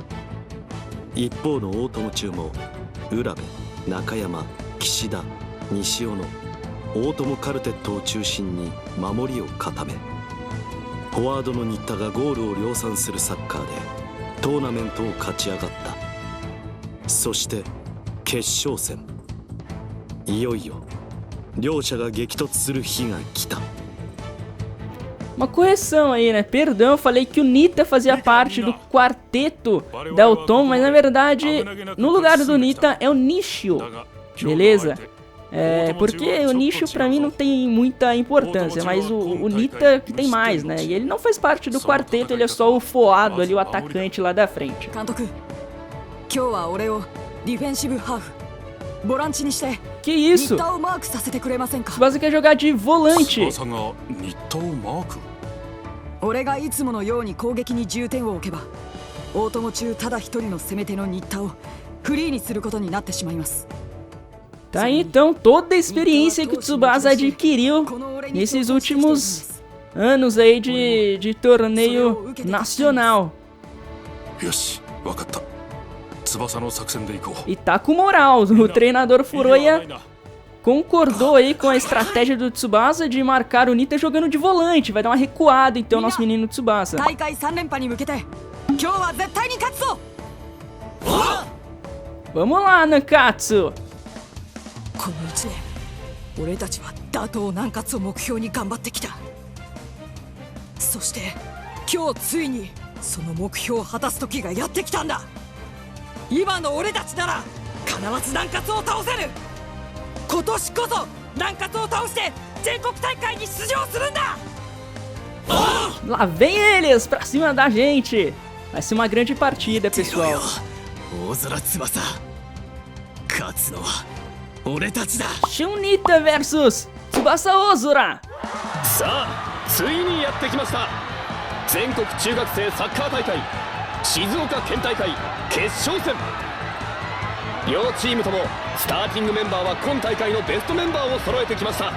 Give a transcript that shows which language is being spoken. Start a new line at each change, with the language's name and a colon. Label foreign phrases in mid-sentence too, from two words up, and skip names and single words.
Japanese: 一方の大友中も浦部、中山、岸田、西尾の大友カルテットを中心に守りを固め、フォワードの新田がゴールを量産するサッカーでトーナメントを勝ち上がった。そして決勝戦、いよいよ両者が激突する日が来た。
Portuguese: Uma correção aí, né? Perdão, eu falei que o Nita fazia parte do quarteto da Otomo, mas na verdade, no lugar do Nita é o Nishio, beleza? É, porque o Nishio pra mim não tem muita importância, mas o Nita que tem mais, né? E ele não faz parte do quarteto, ele é só o foado ali, o atacante lá da frente. Que isso? Tsubasa quer jogar de volante.
Japanese: 俺がいつものように攻撃に重点を置けば、大友中ただ一人の攻め手の新田をフリーにすることになってしまいます。
Portuguese: Tá aí então toda a experiência que o Tsubasa adquiriu nesses últimos anos aí de torneio nacional. E tá com moral, o treinador Furuya concordou aí com a estratégia do Tsubasa de marcar o Nita jogando de volante. Vai dar uma recuada então nosso menino Tsubasa. Vamos lá, Nankatsu!
Japanese: この1年、俺たちは打倒南葛を目標に頑張ってきた。そして今日ついにその目標を果たす時がやってきたんだ。今の俺たちなら必ず南葛を倒せる。今年こそ南葛を倒して全国大会に出場するんだ。
Portuguese: Lá vem eles pra cima da gente. Vai ser uma grande partida, pessoal.
Japanese: 大空翼、勝つのは俺たちだ。
Portuguese: Shunita versus Tsubasa Ozura.
Japanese: さあついにやってきました。全国中学生サッカー大会静岡県大会決勝戦。両チームともスターティングメンバーは今大会のベストメンバーを揃えてきました。